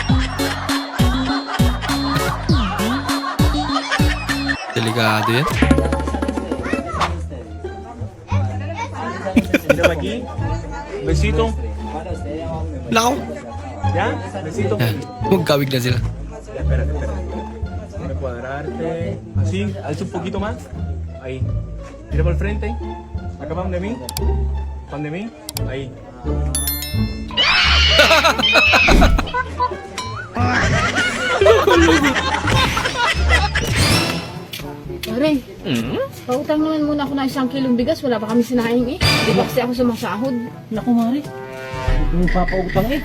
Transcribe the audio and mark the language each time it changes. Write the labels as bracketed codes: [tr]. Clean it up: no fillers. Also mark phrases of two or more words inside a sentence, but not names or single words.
[tl] Delikado yan. Besito. Lakaw! Yan? Besito. Yan. Magkawig na sila. [es] Cuadrarte. Así, alza un poquito más. Ahí. Tira para el frente. Acá van de mí. Van de mí. Ahí. [tl] Pare, pautang naman muna ako ng 1 kilong bigas. Wala pa kami sinaing eh. Di ba kasi ako sumasahod? Naku, Mari. Yung papautang eh.